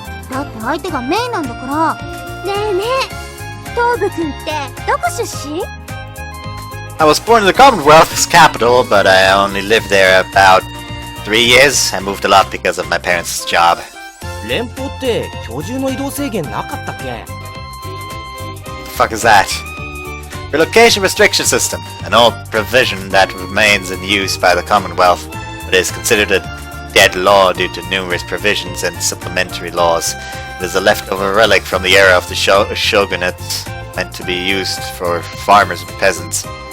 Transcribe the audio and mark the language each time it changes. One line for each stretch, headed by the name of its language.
Japanese: だって相手がメイなんだから。ねえねえ、東部くんってどこ出身？
English: I was born in the Commonwealth's capital, but I only lived there about 3 years. I moved a lot because of my parents' job.
Japanese: 連邦って居住の移動制限なかったっけ？
English: The fuck is that? Relocation restriction system, an old provision that remains in use by the Commonwealth, but is considered a dead law due to numerous provisions and supplementary laws. It is a leftover relic from the era of the shogunate, meant to be used for farmers and peasants.